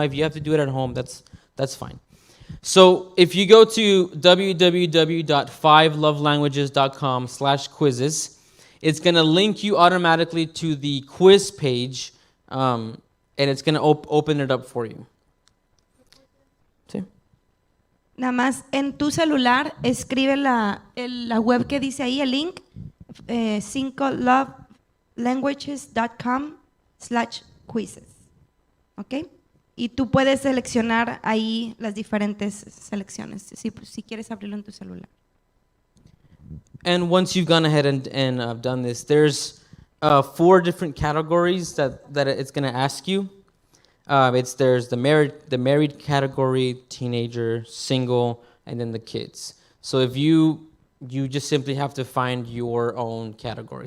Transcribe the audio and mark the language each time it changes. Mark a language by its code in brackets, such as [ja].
[en] If you have to do it at home, that's fine. So if you go to www.5lovelanguages.com/quizzes, it's going to link you automatically to the quiz page, and it's going to open it up for you. [es] ¿Sí? Nada más en tu celular escribe la web que dice ahí, el link, 5lovelanguages.com/quizzes. ¿Ok? Y tú puedes seleccionar ahí las diferentes selecciones, si quieres abrirlo en tu celular. [en] And once you've gone ahead and done this, there's 4 different categories that it's going to ask you. There's the married category, teenager, single, and then the kids. So if you just simply have to find your own category.